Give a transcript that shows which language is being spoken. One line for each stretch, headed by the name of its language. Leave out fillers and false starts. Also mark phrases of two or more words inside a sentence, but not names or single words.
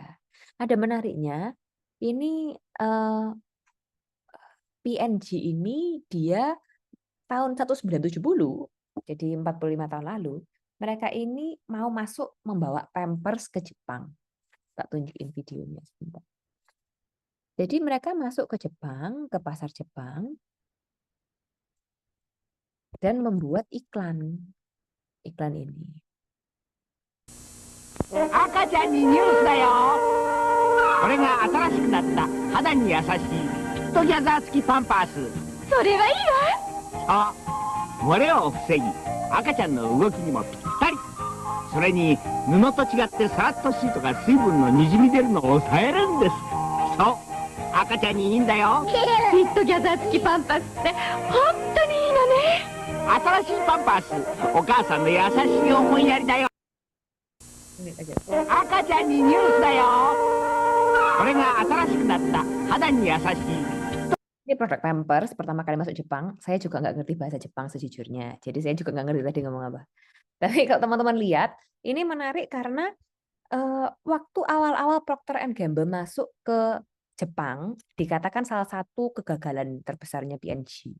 Indonesian: Ada menariknya, ini PNG ini dia tahun 1970, jadi 45 tahun lalu, mereka ini mau masuk membawa Pampers ke Jepang. Tak tunjukin videonya sebentar. Jadi mereka masuk ke Jepang, ke pasar Jepang, dan membuat iklan ini.
Japanese: 赤ちゃんにニュースだよ。これが新しくなった肌に優しいトギャザー付きパンパース。それはいいわ。そう漏れを防ぎ赤ちゃんの動きにもぴったり。それに布と違ってサラッとシートが水分のにじみ出るのを抑えるんです。そう赤ちゃんにいいんだよ。フィットギャザー付きパンパースって本当にいいのね。新しいパンパースお母さんの優しい思いやりだよ。
Indonesian: Ini aja.
Japanese: 赤ちゃんにニュースだよ。これが新しくなった肌に優しい。
Indonesian: Ini produk Pampers pertama kali masuk Jepang. Saya juga nggak ngerti bahasa Jepang sejujurnya. Jadi saya juga nggak ngerti tadi ngomong apa. Tapi kalau teman-teman lihat, ini menarik karena waktu awal-awal Procter & Gamble masuk ke Jepang, dikatakan salah satu kegagalan terbesarnya P&G.